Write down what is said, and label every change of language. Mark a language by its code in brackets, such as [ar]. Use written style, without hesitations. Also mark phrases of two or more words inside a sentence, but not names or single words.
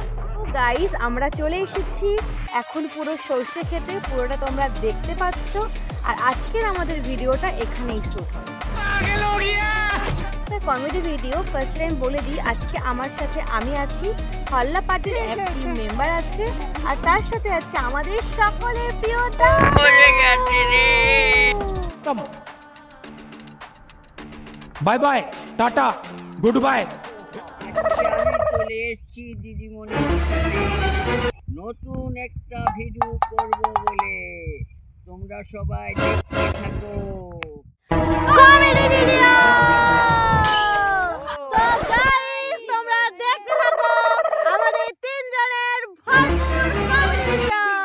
[bn] তো গাইস, আমরা চলে এসেছি এখন পুরো সর্ষে খেতে, পুরোটা তোমরা দেখতে পাচ্ছ। আর আজকের আমাদের ভিডিওটা এখানেই শুট হবে। [en] comedy video first time [bn] বলে দিই, আজকে আমার সাথে আমি আছি, হল্লা পার্টির একটি মেম্বার আছে, আর তার সাথে আছে আমাদের সকলের প্রিয় [en] bye bye tata good bye. [bn] আমি চলে এসেছি দিদিমণির সাথে নতুন একটা ভিডিও করব বলে, তোমরা সবাই দেখতে থাকো। [en] comedy video. [bn] তো গাইস, তোমরা দেখতে থাকো আমাদের তিনজনের ভরপুর [en] comedy video.